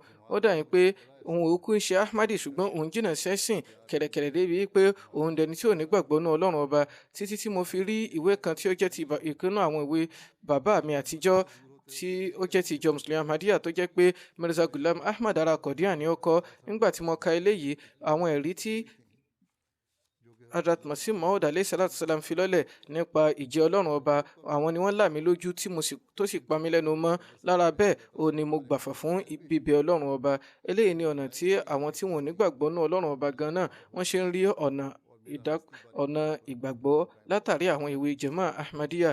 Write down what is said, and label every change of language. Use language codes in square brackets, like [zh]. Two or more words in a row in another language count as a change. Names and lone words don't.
[yo] Ó dà yín pé òun ò kú ṣe Ahmadi, ṣùgbọ́n òun jìnnà sẹ́sìn kẹ̀rẹ̀kẹ̀rẹ̀ débi pé òun dẹni tí ò ní gbàgbọ́ nínú Ọlọ́run ọba, títí tí mo fi rí ìwé kan tí ó jẹ́ ti ìkànnà àwọn ìwé bàbá mi àtijọ́ tí ó jẹ́ ti ìjọ Mùsùlùmí Ahmadiyya tó jẹ́ pé Mirza Ghulam Ahmad ara Qadian ni ó kọ. Nígbà tí mo ka eléyìí, àwọn ẹ̀rí tí Hazrat Masih Maud [ar] عليه الصلاة والسلام [yo] fi lọ́lẹ̀ nípa ìjẹ́ Ọlọ́run ọba, àwọn ni wọ́n là mí lójú tó sì pa mí lẹ́nu mọ́. Lára bẹ́ẹ̀, ó ní mo gbàfà fún bíbẹ Ọlọ́run ọba. Eléyìí ni ọ̀nà tí àwọn tí wọn ò ní gbàgbọ́ nínú Ọlọ́run ọba gan náà wọ́n ṣe ń rí ọ̀nà ìgbàgbọ́ látàrí àwọn ìwé Jama Ahmadiyya.